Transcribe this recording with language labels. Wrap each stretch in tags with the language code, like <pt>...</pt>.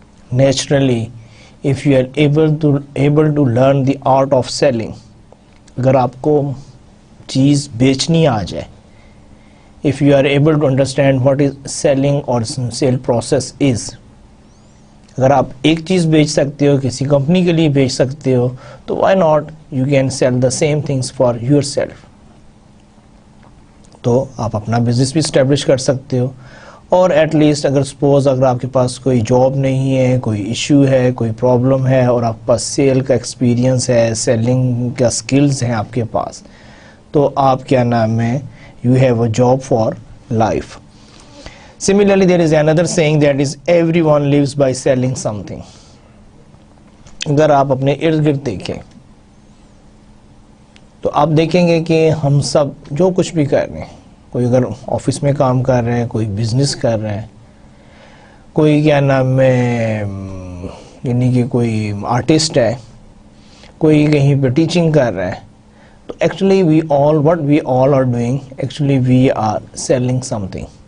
<en>Naturally, if you are able to learn the art of selling,</en> <hi>अगर आपको चीज़ बेचनी आ जाए,</hi> <en>if you are able to understand what is selling or sale process is,</en> <hi>अगर आप एक चीज़ बेच सकते हो, किसी कंपनी के लिए बेच सकते हो, तो</hi> <en>why not you can sell the same things for yourself.</en> <hi>तो आप अपना बिजनेस भी स्टैब्लिश कर सकते हो, और एट लीस्ट अगर सपोज अगर आपके पास कोई जॉब नहीं है, कोई इशू है, कोई प्रॉब्लम है, और आपके पास सेल का एक्सपीरियंस है, सेलिंग का स्किल्स हैं आपके पास, तो आप क्या नाम है,</hi> <en>you have a job for life. Similarly, there is another saying that is, everyone lives by selling something.</en> <hi>अगर आप अपने इर्द गिर्द देखें तो आप देखेंगे कि हम सब जो कुछ भी कर रहे हैं, कोई अगर ऑफिस में काम कर रहे हैं, कोई बिजनेस कर रहे हैं, कोई क्या नाम है यानी कि कोई आर्टिस्ट है, कोई कहीं पे टीचिंग कर रहा है, तो actually</hi> <en>what we all are doing, actually we are selling something.</en>